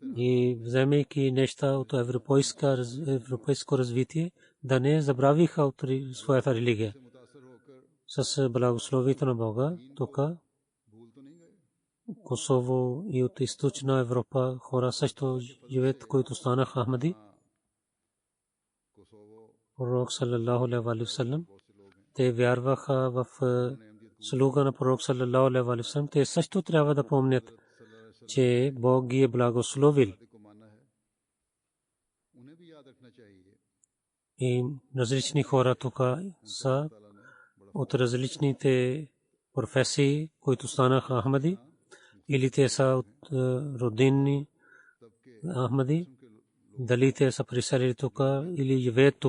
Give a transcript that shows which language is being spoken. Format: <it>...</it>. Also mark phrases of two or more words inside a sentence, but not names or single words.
<bg>и вземайки неща от европейско развитие, да не забравиха от своята религия. С благословието на Бога, тук Косово и от източна Европа хора също живеят, които станаха Ахмади.</bg> <ar>Пророк صلى الله عليه وسلم,</ar> <bg>те вярваха в слуга на пророк</bg> <ar>صلى الله عليه وسلم.</ar> <bg>Те също трябва да помнят, че Бог ги е благословил. И различни хора тук са от различните професии, които станаха Ахмади, или те са от родинни Ахмади, дали те са приселили тук или живеят тук.</bg>